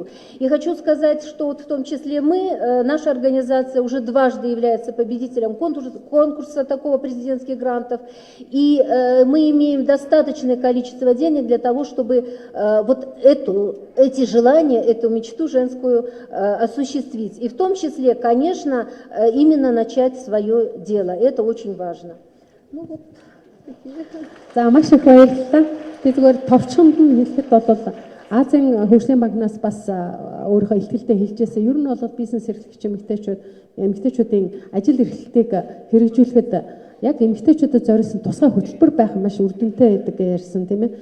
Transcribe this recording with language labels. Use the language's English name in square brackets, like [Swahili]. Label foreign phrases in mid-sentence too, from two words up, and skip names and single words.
[Russian] И хочу сказать, что вот в том числе мы, наша организация уже дважды является победителем конкурса такого президентских грантов, и мы имеем достаточное количество денег для того, чтобы вот эти желания, эту мечту женскую осуществить. И в том числе, конечно, именно начать свое дело. Это очень важно. [Mongolian] За маш их баярлалаа. Би зүгээр товчхонд нь хэлэхэд бол Азийн хөгжлийн банкнаас бас өөрийнхөө ихтгэлтэй хэлжсэн. Ер нь бол бизнес эрхлэгч эмэгтэйчүүдийн ажил эрхлэлтийг хэрэгжүүлэхэд яг эмэгтэйчүүдэд зориулсан тусгай хөтөлбөр байх маш үр дүнтэй байдаг ярьсан тийм ээ.